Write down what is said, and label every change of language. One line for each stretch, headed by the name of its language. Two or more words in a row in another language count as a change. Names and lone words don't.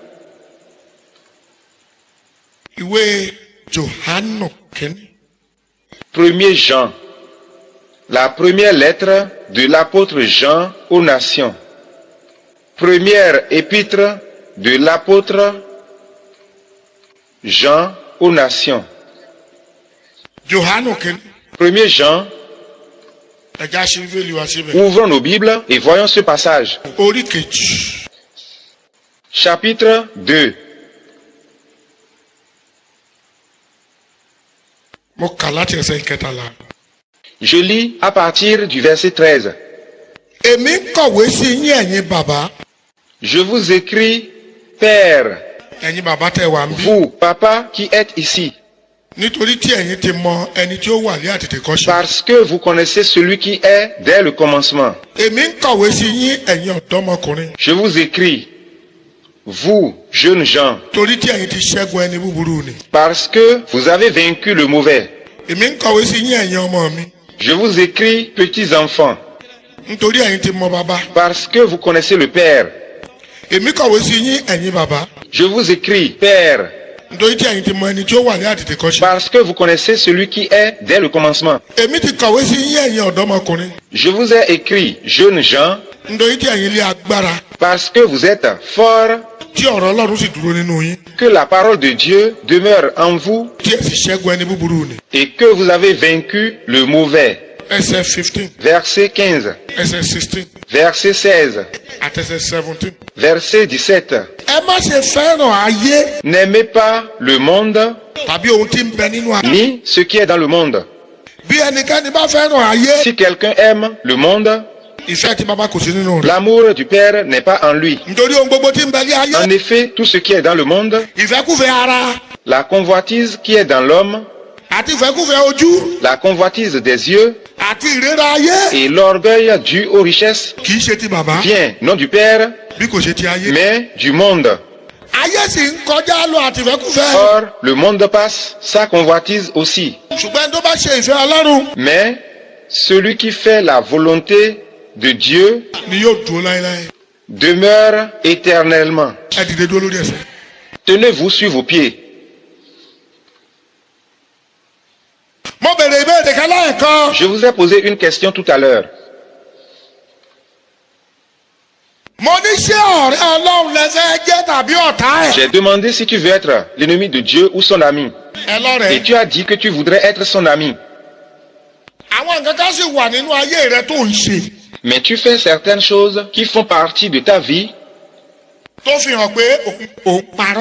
French: 1er Jean, la première lettre de l'apôtre Jean aux nations. Première épître de l'apôtre Jean aux nations.
Yoruba: Johanu kìíní.
French: 1er Jean.
Yoruba: Ẹja ṣe bíbélì wá síbẹ̀.
French: Ouvrons nos Bibles et voyons ce passage.
Yoruba: Orí kejì.
French: Chapitre 2.
Yoruba: Mo kà láti ẹsẹ̀ ìkẹtàlá.
French: Je lis à partir du verset 13.
Yoruba: Èmi ń kọ̀wé sí yín ẹ̀yin bàbá.
French: Je vous écris, Père,
Yoruba: Ẹ̀yin bàbá tẹ́ wà ń bí.
French: vous, papa, qui êtes ici,
Yoruba: Nítorí tí ẹ̀yin ti mọ ẹni tí ó wà ní àtètèkọ́ṣe.
French: parce que vous connaissez celui qui est dès le commencement.
Yoruba: Èmi ń kọ̀wé sí yín ẹ̀yin ọ̀dọ́mọkùnrin.
French: Je vous écris, vous, jeunes gens,
Yoruba: Torí tí ẹ̀yin ti ṣẹ́gun ẹni búburú ni.
French: parce que vous avez vaincu le mauvais.
Yoruba: Èmi ń kọ̀wé sí yín ẹ̀yin ọmọ mi.
French: Je vous écris, petits enfants,
Yoruba: Nítorí ẹ̀yin ti mọ bàbá.
French: parce que vous connaissez le Père.
Yoruba: Èmi kọ̀wé sí yín ẹ̀yin bàbá.
French: Je vous écris, Père,
Yoruba: Nítorí tí ẹ̀yin ti mọ ẹni tí ó wà ní àtètèkọ́ṣe.
French: parce que vous connaissez celui qui est dès le commencement.
Yoruba: Èmi ti kọ̀wé sí yín ẹ̀yin ọ̀dọ́mọkùnrin.
French: Je vous ai écrit, jeunes gens,
Yoruba: Nítorí tí ẹ̀yin lé agbára.
French: parce que vous êtes forts,
Yoruba: Tí ọ̀rọ̀ Ọlọ́run sì dúró nínú yín.
French: que la parole de Dieu demeure en vous
Yoruba: Tí ẹ sì ṣẹ́gun ẹni búburú ni.
French: et que vous avez vaincu le mauvais.
Yoruba: Ẹsẹ̀ 15,
French: Verset 15,
Yoruba: ẹsẹ̀ 16,
French: verset 16,
Yoruba: àtẹsẹ̀ 17.
French: verset 17.
Yoruba: Ẹ má ṣe fẹ́ràn ayé
French: N'aimez pas le monde,
Yoruba: tàbí ohun tí ń bẹ nínú ayé.
French: ni ce qui est dans le monde.
Yoruba: Bí ẹnikẹ́ni bá fẹ́ràn ayé,
French: Si quelqu'un aime le monde,
Yoruba: ìfẹ́ tí bàbá kò sí nínú rẹ̀.
French: l'amour du Père n'est pas en lui.
Yoruba: Nítorí ohun gbogbo tí ń bẹ ní ayé.
French: En effet, tout ce qui est dans le monde,
Yoruba: Ìfẹ́kúfẹ́ ara
French: la convoitise qui est dans l'homme,
Yoruba: àti ìfẹ́kúfẹ́ ojú
French: la convoitise des yeux
Yoruba: àti ìrera ayé
French: et l'orgueil dû aux richesses
Yoruba: kì í ṣe ti bàbá
French: vient non du Père,
Yoruba: bí kò ṣe ti ayé.
French: mais du monde.
Yoruba: Ayé sì ń kọjá lọ àti ìfẹ́kúfẹ́.
French: Or, le monde passe, sa convoitise aussi.
Yoruba: Ṣùgbọ́n tó bá ṣe ìfẹ́ Ọlọ́run
French: Mais celui qui fait la volonté de Dieu
Yoruba: ni yóò dúró láéláé.
French: demeure éternellement.
Yoruba: Ẹ dìde dúró lórí ẹsẹ̀.
French: Tenez-vous sur vos pieds.
Yoruba: Mo bèrè ìbéèrè kan lẹ́ẹ̀kan.
French: Je vous ai posé une question tout à l'heure.
Yoruba: Mo ní ṣé ọ̀rẹ́ Ọlọ́run lẹ́fẹ́ jẹ́ tàbí ọ̀tá ẹ̀.
French: J'ai demandé si tu veux être l'ennemi de Dieu ou son ami.
Yoruba: Ẹ
French: Et
Yoruba: lọ́rẹ̀ẹ́.
French: tu as dit que tu voudrais être son ami.
Yoruba: Àwọn nǹkan kan sì wà nínú ayé rẹ tó ń ṣe.
French: Mais tu fais certaines choses qui font partie de ta vie,
Yoruba: Tó fi hàn pé òun parọ́.